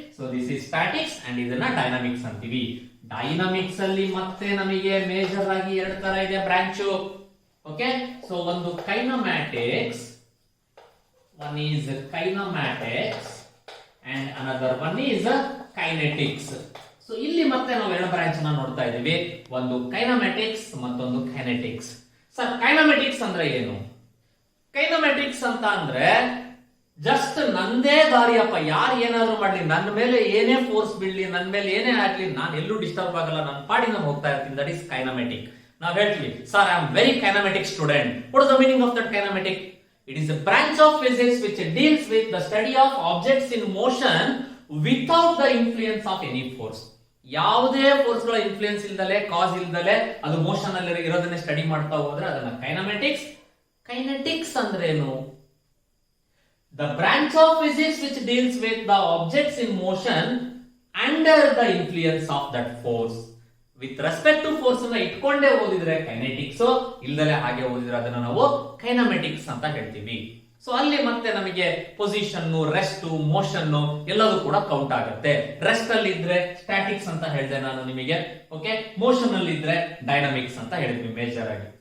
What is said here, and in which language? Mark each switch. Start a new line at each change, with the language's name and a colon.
English: So this is statics and
Kannada: ಇದನ್ನ
English: dynamics ಅಂತೀವಿ.
Kannada: Dynamics ಅಲ್ಲಿ ಮತ್ತೆ ನಮಗೆ ಮೇಜರ್ ಆಗಿ ಎರಡು ತರ ಇದೆ ಬ್ರಾಂಚು. ಓಕೆ, ಸೊ ಒಂದು
English: Kinematics, one is kinematics and another one is kinetics.
Kannada: So ಇಲ್ಲಿ ಮತ್ತೆ ನಾವು ಎರಡು ಬ್ರಾಂಚ್ ನ ನೋಡ್ತಾ ಇದ್ದೀವಿ, ಒಂದು ಕೈನಮ್ಯಾಟಿಕ್ಸ್ ಮತ್ತೊಂದು ಕೈನೆಟಿಕ್ಸ್. ಸರ್ ಕೈನಮ್ಯಾಟಿಕ್ಸ್ ಅಂದ್ರೆ ಏನು? ಕೈನಮ್ಯಾಟಿಕ್ಸ್ ಅಂತ ಅಂದ್ರೆ ಜಸ್ಟ್ ನಂದೇ ದಾರಿಯಪ್ಪ, ಯಾರು ಏನಾದ್ರು ಮಾಡ್ಲಿ, ನನ್ನ ಮೇಲೆ ಏನೇ ಫೋರ್ಸ್ ಬೀಳ್ಲಿ, ನನ್ನ ಮೇಲೆ ಏನೇ ಆಗ್ಲಿ, ನಾನು ಎಲ್ಲೂ ಡಿಸ್ಟರ್ಬ್ ಆಗಲ್ಲ, ನನ್ನ ಪಾಡಿ ನಾನು ಹೋಗ್ತಾ ಇರ್ತೀನಿ.
English: That is kinematic.
Kannada: ನಾವು ಹೇಳ್ತೀವಿ sir
English: I am very kinematic student. What is the meaning of that kinematic? It is a branch of physics which deals with the study of objects in motion without the influence of any force.
Kannada: ಯಾವುದೇ force ಗಳ influence ಇಲ್ದಲೆ, ಕಾಸ್ ಇಲ್ದಲೆ ಅದು motion ಅಲ್ಲಿ ಇರೋದನ್ನೇ study ಮಾಡ್ತಾ ಹೋದ್ರೆ ಅದನ್ನ ಕೈನಮ್ಯಾಟಿಕ್ಸ್. Kinetics ಅಂದ್ರೆ ಏನು?
English: The branch of physics which deals with the objects in motion under the influence of that force. With respect to force
Kannada: ಅನ್ನ ಇಟ್ಕೊಂಡೇ ಓದಿದ್ರೆ ಕೈನೆಟಿಕ್ಸ್, ಇಲ್ದಲೆ ಹಾಗೆ ಓದಿದ್ರೆ ಅದನ್ನ ನಾವು ಕೈನಮ್ಯಾಟಿಕ್ಸ್ ಅಂತ ಹೇಳ್ತೀವಿ. ಸೊ ಅಲ್ಲಿ ಮತ್ತೆ ನಮಗೆ ಪೊಸಿಷನ್, ರೆಸ್ಟ್, ಮೋಷನ್ ಎಲ್ಲದೂ ಕೂಡ ಕೌಂಟ್ ಆಗುತ್ತೆ. ರೆಸ್ಟ್ ಅಲ್ಲಿ ಇದ್ರೆ ಸ್ಟ್ಯಾಟಿಕ್ಸ್ ಅಂತ ಹೇಳಿದೆ ನಾನು ನಿಮಗೆ. ಓಕೆ, ಮೋಷನ್ ಅಲ್ಲಿ ಇದ್ರೆ ಡೈನಮಿಕ್ಸ್ ಅಂತ ಹೇಳಿದ್ವಿ ಮೇಜರ್ ಆಗಿ.